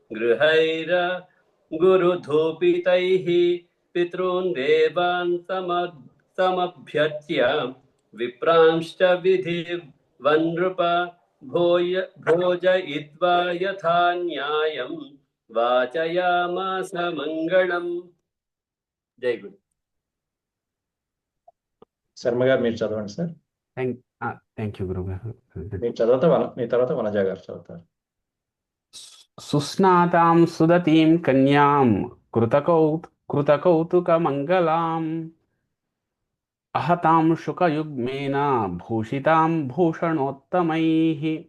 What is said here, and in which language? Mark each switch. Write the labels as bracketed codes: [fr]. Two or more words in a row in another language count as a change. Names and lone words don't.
[sa] गुरुधूपितैः पितॄन् देवान् समभ्यच्य विप्रांश्च विधिवन्नृप भोजयित्वा यथा न्यायं वाचयामास మంగళం. [te] జై గురు. శర్మ గారు మీరు చదవండి సార్. [en] thank you [te] గురుగారు. మీరు చదివితే మీ తర్వాత వనజ గారు చదువుతారు. [sa] సుస్నాతాం సుదతీం కన్యాం కృతకౌతుకమంగళాం అహతాం శుకయుగ్మేన భూషితాం భూషణోత్తమైః